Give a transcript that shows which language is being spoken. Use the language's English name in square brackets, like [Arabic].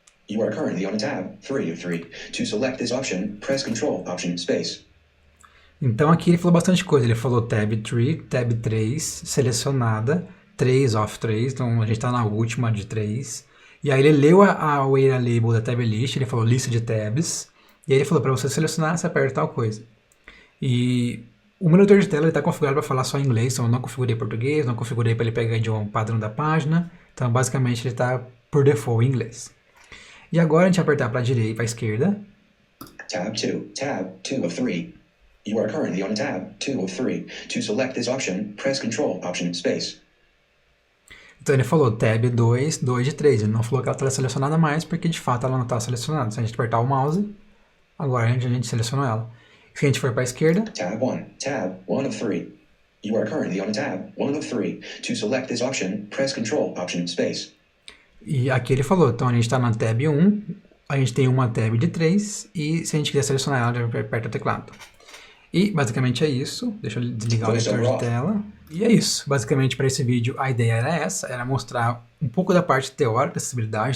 [English] You are currently on tab 3 of 3. To select this option, press Control, Option, Space. [Portuguese] Então, aqui ele falou bastante coisa. Ele falou tab 3, selecionada, 3 of 3, então a gente está na última de 3. E aí ele leu a area label da tab list, ele falou lista de tabs, e aí ele falou para você selecionar, você aperta tal coisa. E o meu leitor de tela está configurado para falar só em inglês, então eu não configurei português, não configurei para ele pegar o idioma padrão da página, então basicamente ele está por default em inglês. E agora a gente vai apertar para a direita e para a esquerda. [English] Tab 2 of 3. You are currently on tab 2 of 3. To select this option, press Control, Option, Space. [Portuguese] Então ele falou tab 2 de 3, ele não falou que ela estava selecionada mais, porque de fato ela não estava selecionada. Se a gente apertar o mouse, agora a gente selecionou ela. Se a gente for para a esquerda... [English] Tab 1 of 3. You are currently on tab 1 of 3. To select this option, press Control, Option, Space. [Portuguese] E aqui ele falou, então a gente está na tab 1, a gente tem uma tab de 3, e se a gente quiser selecionar ela, a gente aperta o teclado. E basicamente é isso. Deixa eu desligar o leitor de tela. E é isso. Basicamente para esse vídeo a ideia era essa, era mostrar um pouco da parte teórica da acessibilidade.